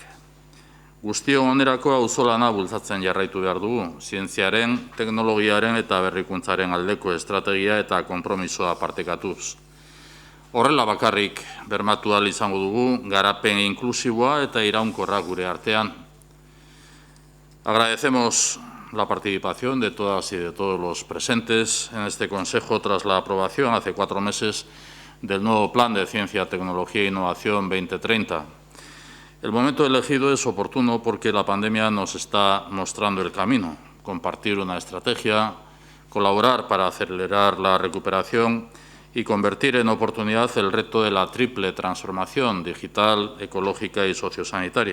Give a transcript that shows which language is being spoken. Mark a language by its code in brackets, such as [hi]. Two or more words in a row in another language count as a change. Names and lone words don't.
[eu] Guztion onerako auzolana bultzatzen jarraitu behar dugu, zientziaren, teknologiaren eta berrikuntzaren aldeko estrategia eta konpromisoa partekatuz. Horrela bakarrik bermatu ahal izango dugu, garapen inklusiboa eta iraunkorra gure artean. [es] Agradecemos la participación de todas y de todos los presentes en este Consejo tras la aprobación hace 4 meses del nuevo Plan de Ciencia, Tecnología e Innovación 2030. El momento elegido es oportuno porque la pandemia nos está mostrando el camino, compartir una estrategia, colaborar para acelerar la recuperación y convertir en oportunidad el reto de la triple transformación digital, ecológica y sociosanitaria.